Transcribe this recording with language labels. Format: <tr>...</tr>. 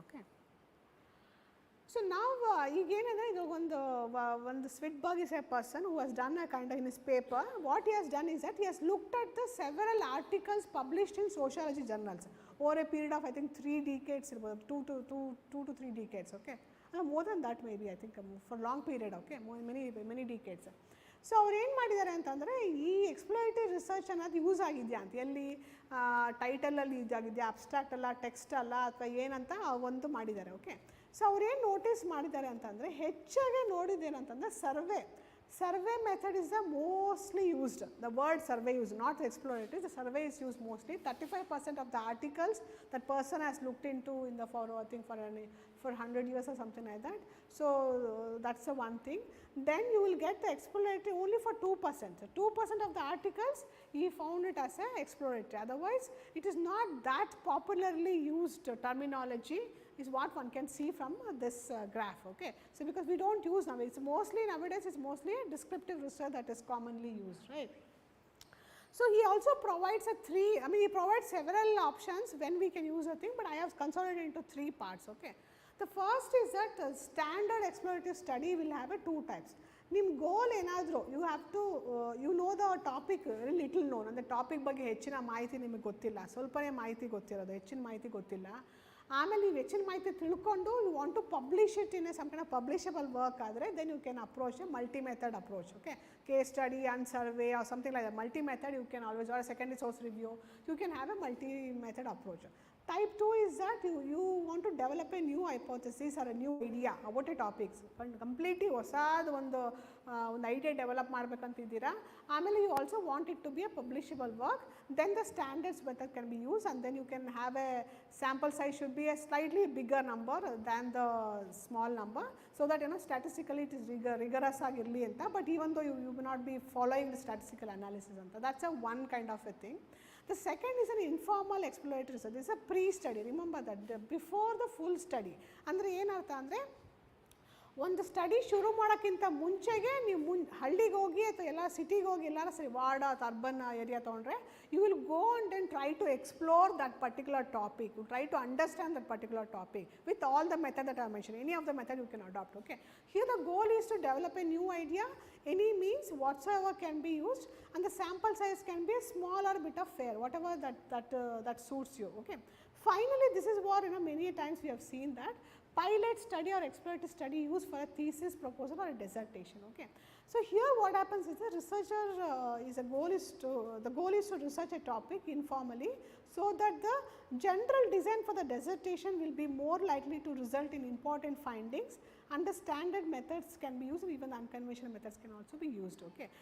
<en>Okay, so now</en> <kn>ಈಗೇನಿದೆ, ಇದು ಒಂದು</kn> <en>Swedberg is a person who has done a kind of in his paper. What he has done is that he has looked at the several articles published in sociology journals over a period of I think 3 decades, 2 to 3 decades. Okay, more than that maybe I think for long period. Okay, many decades.</en> <kn>So ಅವ್ರು ಏನು ಮಾಡಿದ್ದಾರೆ ಅಂತಂದರೆ ಈ ಎಕ್ಸ್ಪ್ಲೋರೇಟಿವ್ research ಅನ್ನೋದು use ಆಗಿದೆಯಾ ಅಂತ, ಎಲ್ಲಿ ಟೈಟಲಲ್ಲಿ ಇದಾಗಿದೆಯಾ, abstract ಅಲ್ಲ, ಟೆಕ್ಸ್ಟ್ ಅಲ್ಲ, ಅಥವಾ ಏನಂತ ಒಂದು ಮಾಡಿದ್ದಾರೆ. ಓಕೆ, ಸೊ ಅವ್ರೇನು ನೋಟಿಸ್ ಮಾಡಿದ್ದಾರೆ ಅಂತಂದರೆ ಹೆಚ್ಚಾಗಿ ನೋಡಿದ್ದೇನಂತಂದರೆ survey method</kn> <en>is the mostly used, the word survey used, not exploratory, the survey is used mostly. 35% of the articles that person has looked into in the for I think for 100 years or something like that. So that's the one thing. Then you will get the exploratory only for 2%. So 2% of the articles he found it as a exploratory, otherwise it is not that popularly used terminology is what one can see from this graph. Okay. So because we do not use now, it's mostly nowadays it's mostly a descriptive research that is commonly used, right. So he also provides he provides several options when we can use a thing, but I have consolidated into 3 parts. Okay. The first is that standard explorative study will have a 2 types.</en> <kn>ನಿಮ್ಮ ಗೋಲ್ ಏನಾದರೂ</kn> <en>you have to you know the topic very little known,</en> <kn>ಅಂದರೆ topic ಬಗ್ಗೆ ಹೆಚ್ಚಿನ ಮಾಹಿತಿ ನಿಮಗೆ ಗೊತ್ತಿಲ್ಲ, ಸ್ವಲ್ಪನೇ ಮಾಹಿತಿ ಗೊತ್ತಿರೋದು, ಹೆಚ್ಚಿನ ಮಾಹಿತಿ ಗೊತ್ತಿಲ್ಲ. ಆಮೇಲೆ ನೀವು ಹೆಚ್ಚಿನ ಮಾಹಿತಿ ತಿಳ್ಕೊಂಡು</kn> <en>You want to publish it in a some kind of publishable work ಆದರೆ then you can approach a multi method approach. Okay, case study and survey or something like that. Multi method you can always, or secondary source review, you can have a multi method approach. Type 2 is that you want to develop a new hypothesis or a new idea about a topics.</en> <kn>Completely ಹೊಸದು ಒಂದು idea develop ಮಾಡಬೇಕಂತಿದ್ದೀರಾ. ಆಮೇಲೆ</kn> <en>you also want it to be a publishable work. Then the standards method can be used, and then you can have a sample size should be a slightly bigger number than the small number, so that statistically it is rigorous</en> <kn>ಆಗಿರಲಿ ಅಂತ.</kn> <en>But even though you will not be following the statistical analysis ಅಂತ, that's a one kind of a thing. The second is an informal exploratory research. This is a pre-study. Remember that before the full study.</en> <kn>ಅಂದರೆ ಏನರ್ಥ ಅಂದರೆ ಒಂದು study ಶುರು ಮಾಡೋಕ್ಕಿಂತ ಮುಂಚೆಗೆ ನೀವು ಹಳ್ಳಿಗೆ ಹೋಗಿ ಅಥವಾ ಎಲ್ಲ ಸಿಟಿಗೆ ಹೋಗಿ ಎಲ್ಲಾರ ಸರಿ ವಾರ್ಡ್ ಅಥವಾ ಅರ್ಬನ್ ಏರಿಯಾ ತೊಗೊಂಡ್ರೆ</kn> <en>You will go and then try to explore that particular topic, you try to understand that particular topic with all the method that I mention. Any of the method you can adapt. Okay, here the goal is to develop a new idea. Any means whatsoever can be used, and the sample size can be a smaller bit of fair, whatever that suits you. Okay. Finally, this is what many times we have seen that pilot study or exploratory study used for a thesis proposal or a dissertation. Okay. So here what happens is the researcher the goal is to research a topic informally, so that the general design for the dissertation will be more likely to result in important findings, and the standard methods can be used, and even unconventional methods can also be used. Okay.</en>